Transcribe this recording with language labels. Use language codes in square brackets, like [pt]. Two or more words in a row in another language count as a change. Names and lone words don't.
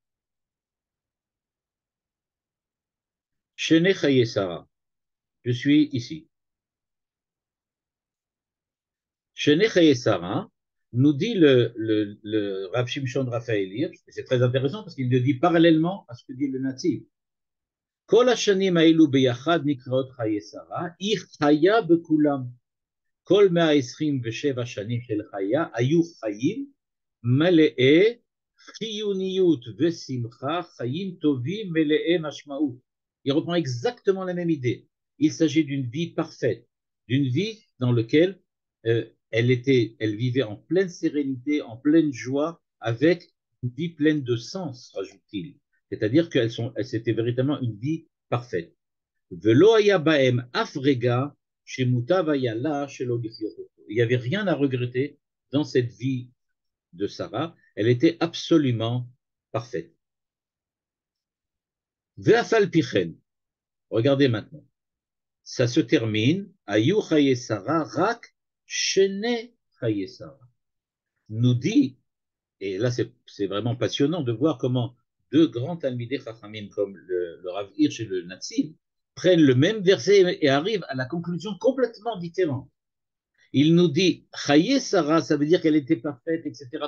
[he] שני חיי שרה, [fr] je suis ici. [he] שני חיי שרה, [fr] nous dit le Rav Shimshon Raphaël Hirsch, et c'est très intéressant parce qu'il le dit parallèlement à ce que dit le natif. [he] כל השנים האלו ביחד נקראות חיי שרה, היא חיה בכולם. כל 127 שנים של חיה היו חיים מלאי חיוניות ושמחה, חיים טובים מלאי משמעות. [fr] Il reprend exactement la même idée. Il s'agit d'une vie parfaite, d'une vie dans laquelle elle vivait en pleine sérénité, en pleine joie, avec une vie pleine de sens, rajoute-t-il. C'est-à-dire c'était véritablement une vie parfaite. [he] ולא היה בהם אף רגע שמוטב היה לה שלא לחיות אותו. [fr] Il n'y avait rien à regretter dans cette vie de Sarah. Elle était absolument parfaite. [he] ואף על פי כן, [fr] regardez maintenant, ça se termine, [he] היו חיי שרה רק שני חיי שרה. [fr] Nous dit, et là c'est vraiment passionnant de voir comment deux grands [he] תלמידי חכמים [fr] comme le Rav Hirsch et le Natsib prennent le même verset et arrivent à la conclusion complètement différente. Il nous dit [he] חיי שרה, [fr] ça veut dire qu'elle était parfaite, etc.